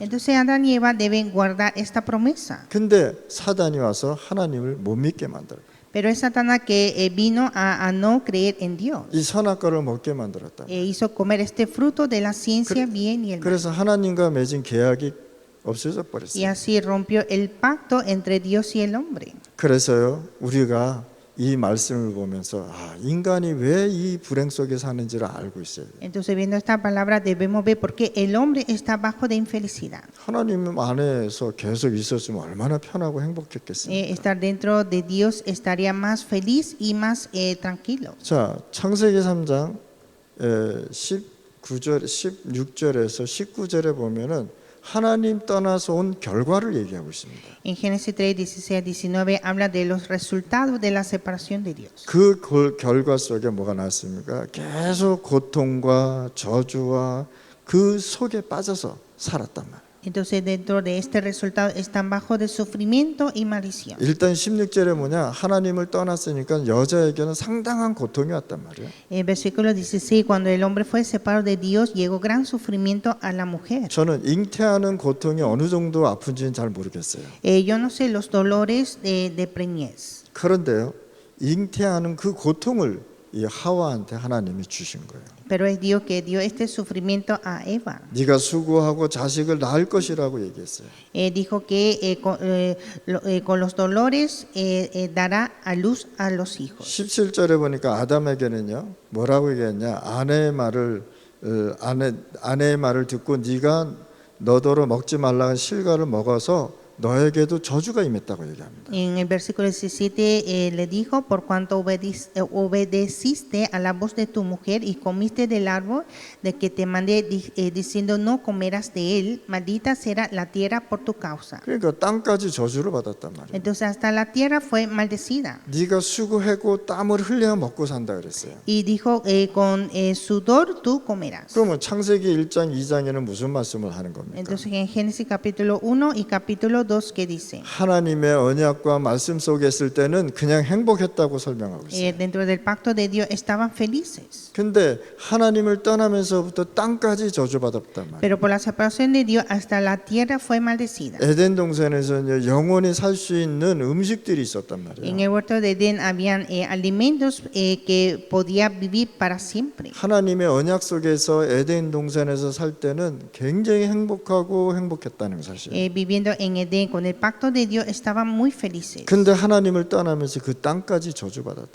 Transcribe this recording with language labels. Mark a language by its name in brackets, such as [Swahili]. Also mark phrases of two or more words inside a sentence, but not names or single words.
[Spanish] Entonces Adán y Eva deben guardar esta promesa. [Korean] 근데 사단이 와서 하나님을 못 믿게 만들어요. [Spanish] Pero es Satanás que vino a no creer en Dios. [Korean] 이 선악과를 먹게 만들었다. [Spanish] Hizo comer este fruto de la ciencia bien y el mal. [Korean] 그래서 하나님과 맺은 계약이 없어져 [Spanish] Y [Korean] 버렸어요. [Spanish] así rompió el pacto entre Dios y el hombre. [Korean] 그래서요, 우리가 이 말씀을 보면서 인간이 왜 이 불행 속에 사는지를 알고 있어야 돼요. [Spanish] Entonces, viendo esta palabra, debemos ver por qué el hombre está bajo de infelicidad. [Korean] 하나님 안에서 계속 있었으면 얼마나 편하고 행복했겠습니까? [Spanish] Estar dentro de Dios estaría más feliz y más tranquilo. [Korean] 자, 창세기 3장 19절, 16절에서 19절에 보면은 하나님 떠나서 온 결과를 얘기하고 있습니다. [Spanish] En Génesis 3, 16 a 19 habla de los resultados de la separación de Dios. [Korean] 그 결과 속에 뭐가 나왔습니까? 계속 고통과 저주와 그 속에 빠져서 살았단 말이에요. [Spanish] Entonces, dentro de este resultado están bajo de sufrimiento y maldición. [Korean] 일단 16절에 뭐냐? 하나님을 떠났으니까 여자에게는 상당한 고통이 왔단 말이에요. [Spanish] En versículo 16, cuando el hombre fue separado de Dios, llegó gran sufrimiento a la mujer. [Korean] 저는 잉태하는 고통이 어느 정도 아픈지는 잘 모르겠어요. [Spanish] Yo no sé los dolores de preñez. [Korean] 그런데요, 잉태하는 그 고통을 이 하와한테 하나님이 주신 거예요. [Spanish] Pero es Dios que dio este sufrimiento a Eva. [Korean] 네가 수고하고 자식을 낳을 것이라고 얘기했어요. [Spanish] Dijo que con los dolores dará a luz a los hijos. [Korean] 17절에 보니까 아담에게는요, 뭐라고 얘기했냐? 아내의 말을 듣고 네가 너더러 먹지 말라는 실과를 먹어서 너에게도 저주가 임했다고 얘기합니다. [Spanish] En el versículo 17 le dijo, por cuanto obedeciste a la voz de tu mujer y comiste del árbol de que te mandé diciendo no comerás de él, maldita será la tierra por tu causa. [Korean] 그러니까 땅까지 저주를 받았단 말이에요. [Spanish] Entonces hasta la tierra fue maldecida. [Korean] 네가 수고하고 땀을 흘려 먹고 산다 그랬어요. [Spanish] Y dijo, con sudor tú comerás. [Korean] 그러면 창세기 1장 2장에는 무슨 말씀을 하는 겁니까? [Spanish] Entonces en Génesis capítulo 1 y capítulo 2 que dice, [Korean] 하나님의 언약과 말씀 속에 있을 때는 그냥 행복했다고 설명하고 있어요. [Spanish] dentro del pacto de Dios estaban felices. [Korean] 근데 하나님을 떠나면서부터 땅까지 저주받았단 말이에요. [Spanish] Pero por la separación de Dios hasta la tierra fue maldecida. [Korean] 에덴 동산에서는 영원히 살 수 있는 음식들이 있었단 [Spanish] En [Korean] 말이에요. [Spanish] el huerto de Edén habían alimentos que podía vivir para siempre. [Korean] 하나님의 언약 속에서 에덴 동산에서 살 때는 굉장히 행복했다는 사실. [Spanish] Viviendo en Edén con el pacto de Dios estaban muy felices. [Korean] 근데 하나님을 떠나면서 그 땅까지 저주받았다.